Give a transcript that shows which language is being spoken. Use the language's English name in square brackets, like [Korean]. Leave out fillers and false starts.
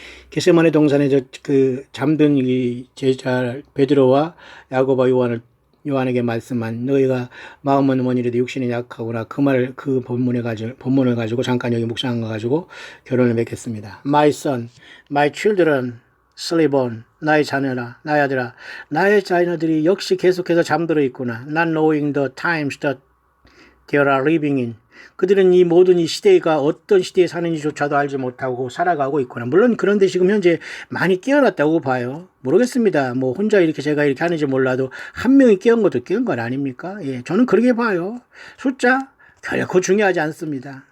[Korean] 겟세마네 동산에 잠든 이 제자 베드로와 야고보와 요한에게 말씀한 너희가 마음은 원이라도 육신이 약하구나 그 본문을 가지고 잠깐 여기 묵상한 거 가지고 결론을 맺겠습니다. [English] My son, my children, sleep on. [Korean] 나의 자녀라, 나의 아들아, 나의 자녀들이 역시 계속해서 잠들어 있구나. [English] Not knowing the times that they are living in. [Korean] 그들은 이 모든 이 시대가 어떤 시대에 사는지조차도 알지 못하고 살아가고 있구나. 물론 그런데 지금 현재 많이 깨어났다고 봐요. 모르겠습니다. 뭐 혼자 제가 이렇게 하는지 몰라도 한 명이 깨운 것도 깨운 건 아닙니까? 예, 저는 그렇게 봐요. 숫자 결코 중요하지 않습니다.